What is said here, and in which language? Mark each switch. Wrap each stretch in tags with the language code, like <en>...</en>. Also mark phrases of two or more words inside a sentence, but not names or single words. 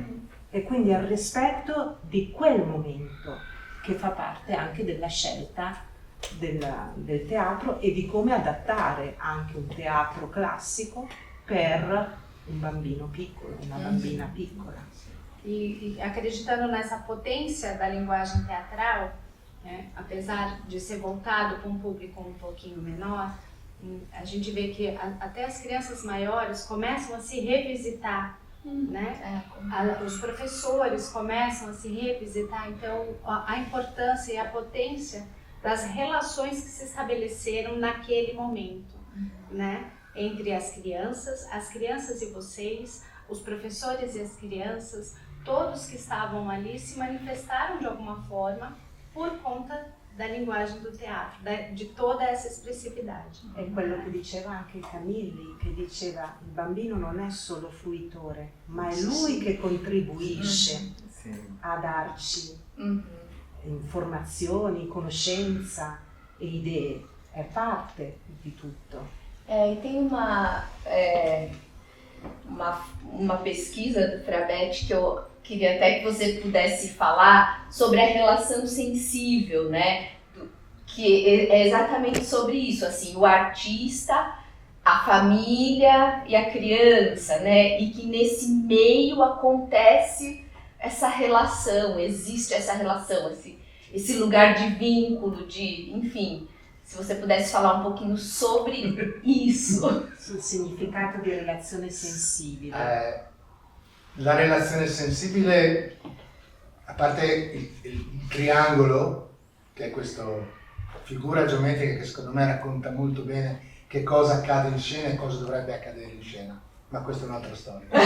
<it>E quindi è il rispetto di quel momento che fa parte anche della scelta del teatro e di come adattare anche un teatro classico per un bambino piccolo, una bambina piccola.</it> <pt>E acreditando nessa potência da linguagem teatral, apesar de ser voltado para um público um pouquinho menor, a gente vê que até as crianças maiores começam a se revisitar, né? Os professores começam a se revisitar, então a importância e a potência das relações que se estabeleceram naquele momento, né? entre as crianças e vocês, os professores e as crianças, todos que estavam ali se manifestaram de alguma forma por conta da linguagem do teatro, de toda essa expressividade.</pt> <it>È quello che diceva anche Camilli, che diceva il bambino non è solo fruitore, ma è lui che contribuisce a darci informazioni, conoscenza e idee, è parte di tutto.</it> <pt>E tem uma pesquisa do Frabete que eu queria até que você pudesse falar sobre a relação sensível, né? Que é exatamente sobre isso, assim, o artista, a família e a criança, né? E que nesse meio acontece essa relação, existe essa relação, esse lugar de vínculo, enfim, se você pudesse falar um pouquinho sobre isso.</pt> <it>Sul significato di relazione sensibile. La relazione sensibile, a parte il triangolo, che è questa figura geometrica che secondo me racconta molto bene che cosa accade in scena e cosa dovrebbe accadere in scena, ma questa è un'altra storia.</it>